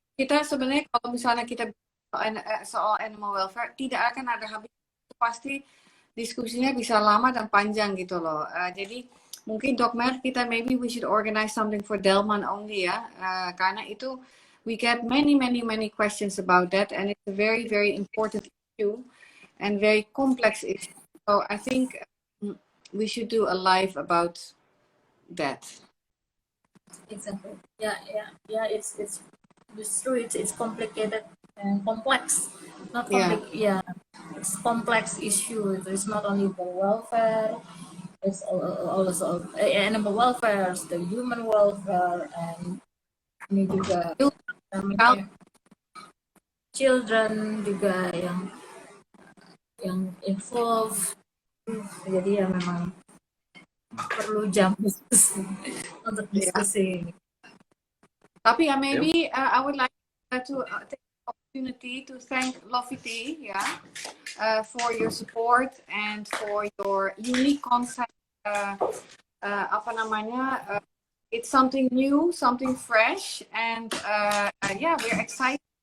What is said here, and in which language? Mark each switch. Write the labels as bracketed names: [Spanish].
[Indonesian] Kita sebenarnya kalau misalnya kita soal animal welfare tidak akan ada habis, pasti diskusinya bisa lama dan panjang gitu loh. Jadi mungkin Dok Mer, kita [English] maybe we should organize something for Delman only ya, [Indonesian] karena itu [English] we get many questions about that and it's a very important issue and very complex issue. So I think we should do a live about that. Exactly. Yeah. It's true. It's complicated and complex. Not complex. Yeah. It's complex issue. It's not only the welfare. It's also animal welfare, the human welfare, and [Indonesian] ini juga [English] children [Indonesian] juga yang [English] involved. [Indonesian] Jadi ya memang perlu jam diskusi untuk diskusi. Tapi ya [English] maybe I would like to take the opportunity to thank Lofity for your support and for your unique concept. [Indonesian] Apa namanya? [English] It's something new, something fresh, and we're excited.